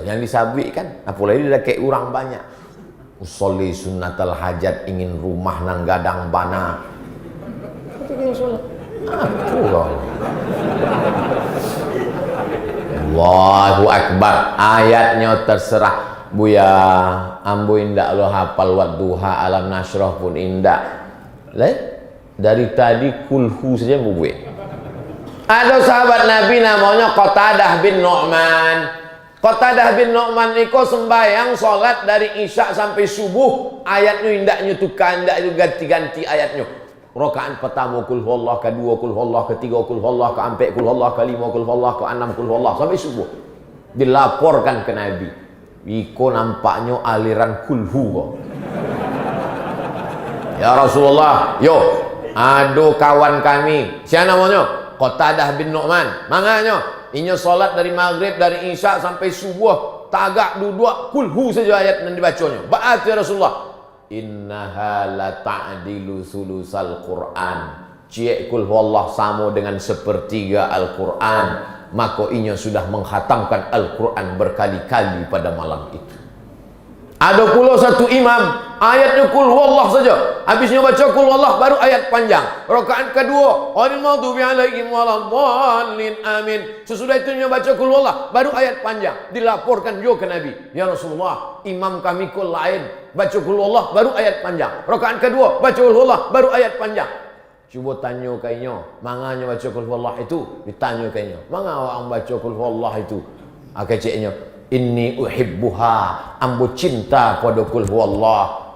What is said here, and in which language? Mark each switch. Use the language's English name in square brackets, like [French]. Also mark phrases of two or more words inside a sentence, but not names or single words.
[Minangkabau] Yang disabik kan, apalagi dia kayak orang banyak. [Arabic] أصلي سنة الحاجة, [Minangkabau] ingin rumah nang gadang bana. [Indonesian] Itu dia sholat. Aku loh. [Arabic] الله أكبر. [Minangkabau] Ayatnya terserah Buya, ambo indak lo hafal wadduha, alam nasroh pun indak. [Indonesian] Dari tadi kulhu saja bu. Ada sahabat Nabi namanya Qatadah bin Nu'man. [Minangkabau] Qatadah bin Nu'man niko sembahyang sholat dari isya sampai subuh. Ayatnya indak nyutukan, indak ganti-ganti ayatnya. Rakaat pertama [Arabic] قل هو الله, [Minangkabau] kedua [Arabic] قل هو الله, [Minangkabau] ketiga [Arabic] قل هو الله, [Minangkabau] keempat [Arabic] قل هو الله, [Minangkabau] kelima [Arabic] قل هو الله, [Minangkabau] keenam [Arabic] قل هو الله [Minangkabau] sampai subuh. [Indonesian] Dilaporkan ke Nabi. [Minangkabau] Iko nampaknya aliran kulhu kok. [Arabic] يا رسول الله, [Indonesian] yo, aduh kawan kami, siapa namanya? Qatadah bin Nu'man. [Minangkabau] Makanya, inya solat dari maghrib, dari isya sampai subuh, tagak duduk kulhu saja ayat yang dibacanya. [Arabic] بعث يا رسول الله. إنها لا تعدل ثلث القرآن. [Indonesian] Cie [Arabic] قل هو الله [Indonesian] sama dengan sepertiga Al-Qur'an. [Minangkabau] Maka inya sudah menghatamkan Al-Quran berkali-kali pada malam itu. [Indonesian] Ada pula satu imam, ayatnya [Arabic] قل هو الله [Indonesian] saja. Habisnya baca [Arabic] قل هو الله [Indonesian] baru ayat panjang. Rakaat kedua, [Arabic] غير المغضوب عليهم ولا الضالين, amin. [Indonesian] Sesudah itu dia baca [Arabic] قل هو الله [Indonesian] baru ayat panjang. Dilaporkan juga ke Nabi, [Arabic] يا رسول الله, [Indonesian] imam kami kul lain, baca [Arabic] قل هو الله [Indonesian] baru ayat panjang. Rakaat kedua, baca [Arabic] قل هو الله [Indonesian] baru ayat panjang. Cuba tanya kayaknya, manganya baca [Arabic] قل هو الله [Indonesian] itu? [Minangkabau] Ditanya kayaknya, manga orang baca [Arabic] قل هو الله [Minangkabau] itu? Akeceknya, [Arabic] إني أحبها, [Minangkabau] ambo cinta pada [Arabic] قل هو الله.